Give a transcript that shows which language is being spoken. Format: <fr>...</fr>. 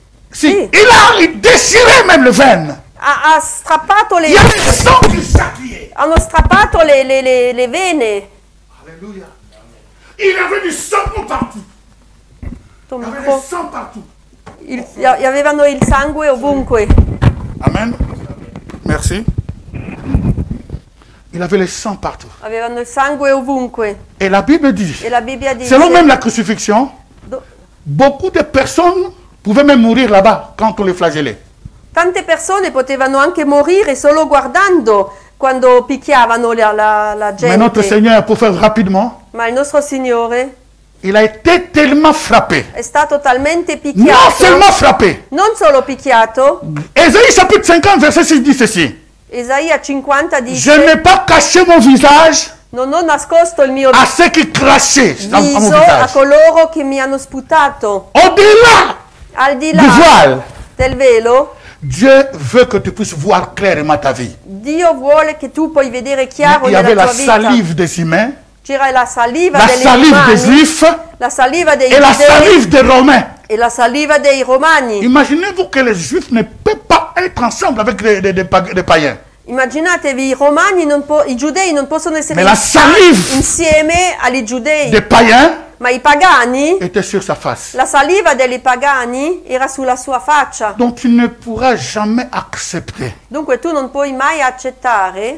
<fr>si, il déchirait même le veine.</fr> <it>ha strappato</it> <fr>Il y avait le sang qui s'appuyait.</fr> <it>hanno strappato le vene.</it> <fr>Alléluia. Il y avait du sang partout.</fr> <it>Sto</it> <fr>Il y avait micro- du sang partout.</fr> <it>avevano il sangue ovunque.</it> <fr>Amen. Merci. Il avait le sang partout.</fr> <it>Avevano il sangue ovunque.</it> <fr>Et la Bible dit,</fr> <it>E la Bibbia dice,</it> <fr>selon même la crucifixion, do- beaucoup de personnes pouvaient même mourir là-bas quand on les flagellait.</fr> <it>tante persone potevano anche morire solo guardando quando picchiavano la</it> <fr>Mais notre</fr> <it>gente.</it> <fr>Seigneur, pour faire rapidement,</fr> <it>Ma il nostro Signore</it> <fr>il a été tellement frappé.</fr> <it>è stato talmente</it> <fr>Non</fr> <it>picchiato,</it> <fr>seulement frappé.</fr> <it>non solo picchiato,</it> <fr>Ésaïe chapitre 50, verset 6 dit ceci.</fr> <it>Isaia 50</it> <fr>Je n'ai</fr> <it>dice,</it> <fr>pas caché mon visage</fr> <it>non ho nascosto il mio</it> <fr>à ceux qui crachaient à mon</fr> <it>viso a</it> <fr>visage.</fr> <it>coloro che mi hanno sputato.</it> <fr>Au-delà</fr> <it>Al di</it> <fr>du</fr> <it>là</it> <fr>voile,</fr> <it>del velo,</it> <fr>Dieu veut que tu puisses voir clairement ta vie.</fr> <it>Dio vuole che tu puoi vedere</it> <fr>Il</fr> <it>chiaro</it> <fr>y avait</fr> <it>nella</it> <fr>la</fr> <it>tua vita.</it> <fr>salive des humains,</fr> <it>C'era la saliva</it> <fr>la</fr> <it>delle</it> <fr>salive des</fr> <it>romani,</it> <fr>juifs</fr> <it>la saliva dei</it> <fr>et la</fr> <it>giudei</it> <fr>salive des romains.</fr> <it>e la saliva dei romani.</it> <fr>Imaginez-vous que les juifs ne peuvent pas être ensemble avec des païens.</fr> <it>Immaginatevi, i giudei non possono essere</it> <fr>Mais la salive</fr> <it>insieme agli giudei,</it> <fr>des païens</fr> <it>ma i pagani,</it> <fr>était sur sa face.</fr> <it>la saliva dei pagani era sulla sua faccia.</it> <fr>Donc tu ne pourras jamais accepter</fr> <it>Dunque tu non puoi mai accettare</it>